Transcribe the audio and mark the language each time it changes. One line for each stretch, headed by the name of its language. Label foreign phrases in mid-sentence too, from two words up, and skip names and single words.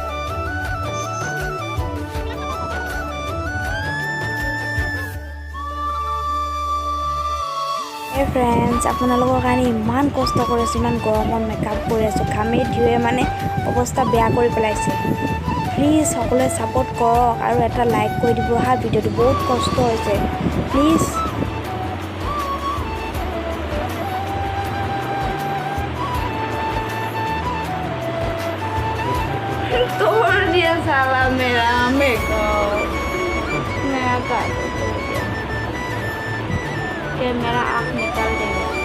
Assamese: ফ্ৰেণ্ডছ, আপোনালোকৰ কাৰণে ইমান কষ্ট কৰি আছোঁ, ইমান গৰমত মেকআপ কৰি আছোঁ, ঘামে ধুৱে মানে অৱস্থা বেয়া কৰি পেলাইছে। প্লিজ সকলোৱে ছাপোৰ্ট কৰক আৰু এটা লাইক কৰি দিব হা। ভিডিঅ'টো বহুত কষ্ট হৈছে, প্লিজ।
Hindi: तोड़ दिया साला मेरा मेकअप, मेरा काजल तोड़ दिया कि मेरा आँख निकल देगा।